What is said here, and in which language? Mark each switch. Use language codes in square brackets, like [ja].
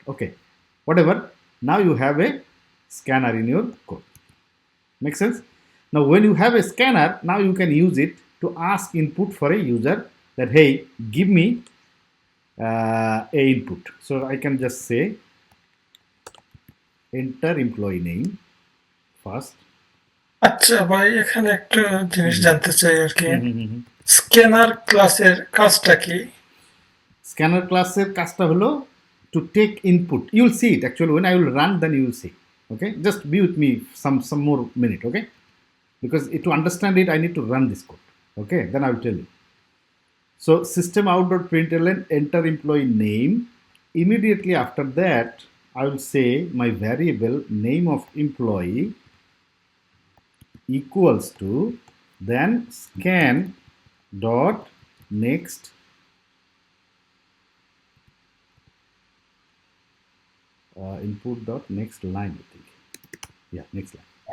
[en] Okay, whatever. Now you have a scanner in your code. Make sense? Now when you have a scanner, now you can use it to ask input for a user that, hey, give me a input. So I can just say enter employee name first. [bn] আচ্ছা ভাই, এখানে একটা জিনিস জানতে চাই আর কি, scanner ক্লাসের কাজটা কি? স্ক্যানার ক্লাসের কাজটা হলো [en] to take input. You will see it actually when I will run, then you will see. Okay, just be with me some more minute. Okay, because to understand it I need to run this code. Okay, then I will tell you. So system out.println enter employee name. Immediately after that I will say my variable name of employee equals to then scan dot next input dot next line, I think. Yeah, next line.